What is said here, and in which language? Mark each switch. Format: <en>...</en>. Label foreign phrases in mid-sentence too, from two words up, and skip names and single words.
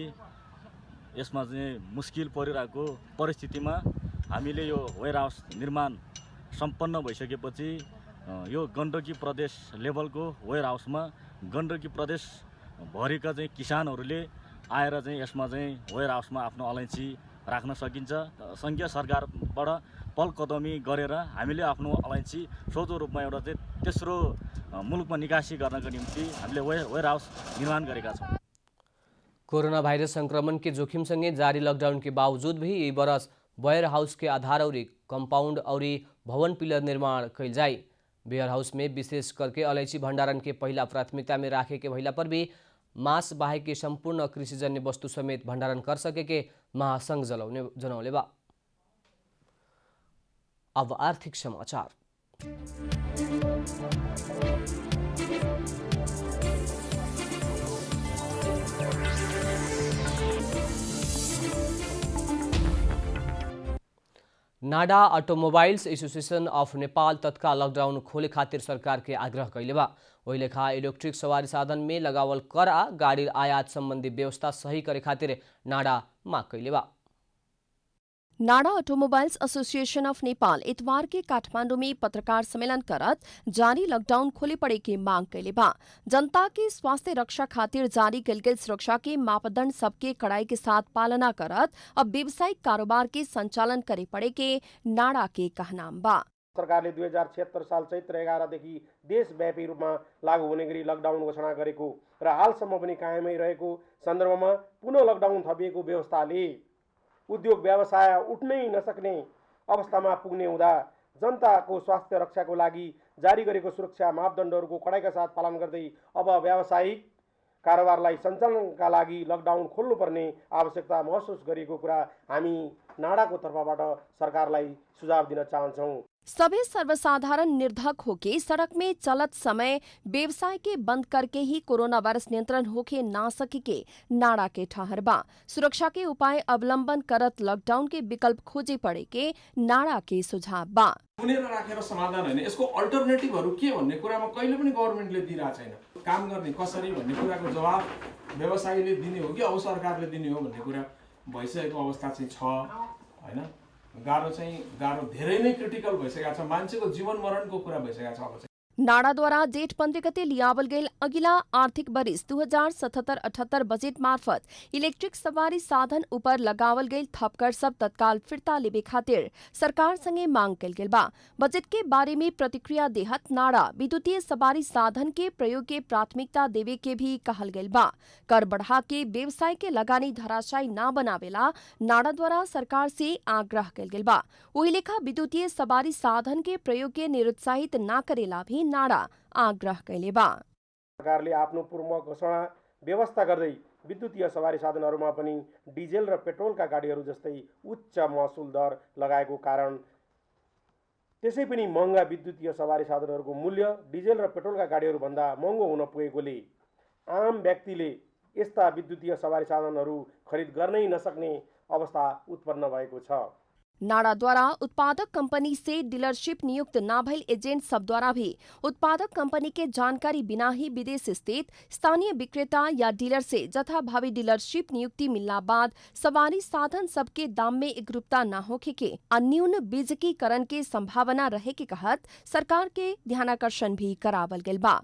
<ne>यसमा चाहिँ मुस्किल परिरहेको परिस्थितिमा हामीले यो वेयर हाउस निर्माण सम्पन्न भइसकेपछि यो गण्डकी प्रदेश लेभलको वेयर हाउसमा गण्डकी प्रदेश भरिका चाहिँ किसानहरूले आएर चाहिँ यसमा चाहिँ वेयर हाउसमा आफ्नो अलैँची राख्न सकिन्छ। सङ्घीय सरकारबाट पहल कदमी गरेर हामीले आफ्नो अलैँची सोझो रूपमा एउटा चाहिँ तेस्रो मुलुकमा निकासी गर्नको निम्ति हामीले वेयर हाउस निर्माण गरेका छौँ।</ne> <bho>कोरोना वायरस संक्रमण के जोखिम संगे जारी लॉकडाउन के बावजूद भी यही बरस वेयर हाउस के आधार और कंपाउंड और भवन पिलर निर्माण कैल जाए। वेयर हाउस में विशेष करके अलैची भंडारण के पहला प्राथमिकता में राखे के भइला पर भी मांस बाहेक के संपूर्ण कृषिजन्य वस्तु समेत भंडारण कर सके के महासंघ जनौले बा। अब आर्थिक समाचार। नाडा ऑटोमोबाइल्स एसोसिएशन ऑफ नेपाल तत्काल लॉकडाउन खोले खातिर सरकार के आग्रह कैले बा। वही लेखा इलेक्ट्रिक सवारी साधन में लगावल कर आ गाड़ी आयात संबंधी व्यवस्था सही करे खातिर नाडा माग कैले बा। नाडा ऑटोमोबाइल्स एसोसिएशन ऑफ नेपाल इतवार के काठमांडू में पत्रकार सम्मेलन करत जारी लॉकडाउन खोले पड़े के मांग कैले बा। जनता के स्वास्थ्य रक्षा खातिर जारी कैल गेल सुरक्षा के मापदंड सबके कड़ाई के साथ पालना करत अब व्यावसायिक कारोबार के संचालन करे पड़े के नाडा के कहनाम बा।</bho> <ne>सरकारले 2076 साल चैत्र 11 देखि देशव्यापी रूपमा लागू हुने गरी लकडाउन घोषणा गरेको र हालसम्म पनि कायमै रहेको सन्दर्भमा पुनः लकडाउन थपिएको व्यवस्थाले उद्योग व्यवसाय उठ्नै नसक्ने अवस्थामा पुग्ने हुँदा जनताको स्वास्थ्य रक्षाको लागि जारी गरेको सुरक्षा मापदण्डहरूको कडाइका साथ पालन गर्दै अब व्यावसायिक कारोबारलाई सञ्चालनका लागि लकडाउन खोल्नुपर्ने आवश्यकता महसुस गरिएको कुरा हामी नाडाको तर्फबाट सरकारलाई सुझाव दिन चाहन्छौँ।</ne> <bho>सभी सर्वसाधारण निर्धक होके सड़क में चलत समय व्यवसाय के बंद करके ही कोरोना वायरस नियंत्रण होके ना सके के नाडा के ठहर बा। सुरक्षा के उपाय अवलंबन करत लॉकडाउन के विकल्प खोजे पड़े के नाडा के सुझाव बा।</bho> <ne>पुनेर राखेर समाधान होइन, यसको अल्टरनेटिभहरू के भन्ने कुरामा कहिले पनि गभर्नमेन्टले दिइरहेको छैन। काम गर्ने कसरी भन्ने कुराको जवाब व्यवसायीले दिने हो कि अब सरकारले दिने हो भन्ने कुरा भइसकेको अवस्था चाहिँ छ हैन। गाह्रो धेरै नै क्रिटिकल भइसकेको छ। मान्छेको जीवन मरणको कुरा भइसकेको छ। अब</ne> <bho>नाडाद्वारा जेठ 15 गते लियावल गेल अगिला आर्थिक वर्ष 2077-78 बजेट मार्फत इलेक्ट्रिक सवारी साधन उपर लगावल गेल थपकर सब तत्काल फिर्ता लेबे खातिर सरकार संगे मांग कल गेल बा। बजट के बारे में प्रतिक्रिया देहत नाडा विद्युतीय सवारी साधन के प्रयोग के प्राथमिकता देवे के भी कहल गेल बा। कर बढ़ा के व्यवसाय के लगानी धराशायी न बनावेला नाडा द्वारा सरकार से आग्रह कल गेल बा। वही लेखा विद्युतीय सवारी साधन के प्रयोग के निरुत्साहित न करेला भी नाडा आग्रह कैले बा।</bho> <ne>सरकारले आफ्नो पूर्व घोषणा व्यवस्था गर्दै विद्युतीय सवारी साधनहरूमा पनि डिजेल र पेट्रोलका गाडीहरू जस्तै उच्च महसुल दर लगाएको कारण त्यसै पनि महँगा विद्युतीय सवारी साधनहरूको मूल्य डिजेल र पेट्रोलका गाडीहरू भन्दा महँगो हुन पुगेकोले आम व्यक्तिले यस्ता विद्युतीय सवारी साधनहरू खरिद गर्नै नसक्ने अवस्था उत्पन्न भएको छ।</ne> <bho>नाडा द्वारा उत्पादक कंपनी से डीलरशिप नियुक्त ना भइल एजेंट सब द्वारा भी उत्पादक कंपनी के जानकारी बिना ही विदेश स्थित स्थानीय विक्रेता या डीलर से जथाभावी डीलरशिप नियुक्ति मिलना बाद सवारी साधन सबके दाम में एकरूपता न होखे के अन्यून बीजकीकरण के संभावना रहे के कहत सरकार के ध्यानाकर्षण भी करावल गेल बा।</bho>